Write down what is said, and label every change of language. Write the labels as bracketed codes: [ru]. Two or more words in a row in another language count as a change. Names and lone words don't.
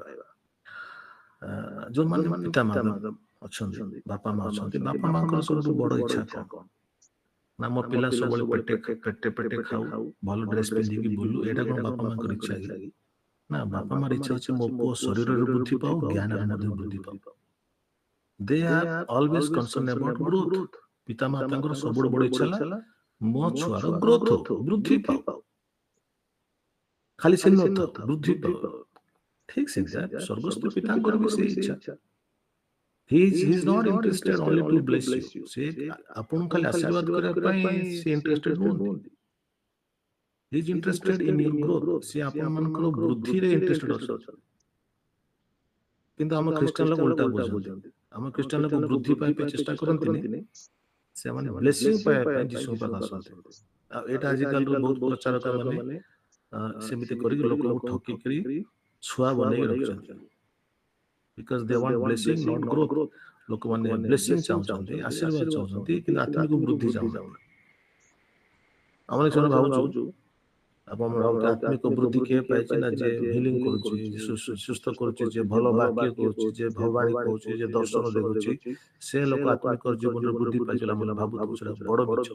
[or] ଯୋଉମାନେ ପିତା ମାତା ଅଛନ୍ତି, ବାପା ମା ଅଛନ୍ତି, ବାପା ମାଙ୍କର ସବୁଠୁ ବଡ଼ ଇଚ୍ଛା କ'ଣ? ନା ମୋ ପିଲା ସବୁବେଳେ ପେଟେ ଖାଉ, ଭଲ ଡ୍ରେସ୍ ପିନ୍ଧିକି ବୁଲୁ, ଏଇଟା କ'ଣ ବାପା ମାଙ୍କର ଇଚ୍ଛା କି? ନା, ବାପା ମାର ଇଚ୍ଛା ଅଛି ମୋ ପୁଅ ଶରୀରରେ ବୃଦ୍ଧି ପାଉ, ଜ୍ଞାନରେ ମଧ୍ୟ ବୃଦ୍ଧି ପାଉ। [en] They are always concerned about growth. [or] ପିତା ମାତାଙ୍କର ସବୁଠୁ ବଡ଼ ଇଚ୍ଛା ହେଲା ମୋ ଛୁଆର ଗ୍ରୋଥ ହଉ, ବୃଦ୍ଧି ପାଉ, ଖାଲି ସେ ନଥାଉ, ବୃଦ୍ଧି ପାଉ। ଠିକ୍ ସେମିତିଆ ସ୍ୱର୍ଗସ୍ଥ ପିତାଙ୍କର ବି ସେଇ ଇଚ୍ଛା। [en] He is not interested only to bless you. [or] ସେ ଆପଣଙ୍କୁ ଖାଲି ଆଶୀର୍ବାଦ କରିବା ପାଇଁ ସେ ଇଣ୍ଟରେଷ୍ଟେଡ ନୁହନ୍ତି। [en] He is interested in your growth. [or] ସେ ଆପଣମାନଙ୍କର ବୃଦ୍ଧିରେ ଇଣ୍ଟରେଷ୍ଟେଡ ଅଛନ୍ତି। କିନ୍ତୁ ଆମ ଖ୍ରୀଷ୍ଟିଆନ ଲୋକ ଉଲ୍ଟା ବୁଝନ୍ତି। ଆମ ଖ୍ରୀଷ୍ଟିଆନ ଲୋକ ବୃଦ୍ଧି ପାଇବା ପାଇଁ ଚେଷ୍ଟା କରନ୍ତିନି, ସେମାନେ ବ୍ଲେସିଂ ପାଇବା ପାଇଁ ଯୀଶୁଙ୍କ ପାଖକୁ ଆସନ୍ତି। ଆଉ ଏଇଟା ଆଜିକାଲିର ବହୁତ ପ୍ରଚାରକ ମାନେ ସେମିତି କରିକି ଲୋକଙ୍କୁ ଠକିକିରି ଛୁଆ ବନେଇକି ରଖିଛନ୍ତି। [en] Because they want blessing, not growth. [or] ଲୋକମାନେ ବ୍ଲେସିଂ ଚାହୁଁଛନ୍ତି, ଆଶୀର୍ବାଦ ଚାହୁଁଛନ୍ତି, କିନ୍ତୁ ଆତ୍ମିକ ବୃଦ୍ଧି ଚାହୁଁନାହାନ୍ତି। ଆମେ ସେମାନେ ଭାବୁଛୁ, ଆପଣ ଆତ୍ମିକ ବୃଦ୍ଧି କିଏ ପାଇଛି? ନା ଯେ ହିଲିଂ କରୁଛି, ସୁସ୍ଥ କରୁଛି, ଯେ ଭଲ ବାକ୍ୟ କହୁଛି, ଯେ ଭବାଣୀ କହୁଛି, ଯେ ଦର୍ଶନ ଦେଖୁଛି, ସେ ଲୋକ ଆତ୍ମିକ ଜୀବନରେ ବୃଦ୍ଧି ପାଇଛି ବୋଲି ଭାବୁଥିବୁ, ସେଟା ବଡ଼ ମିଛ।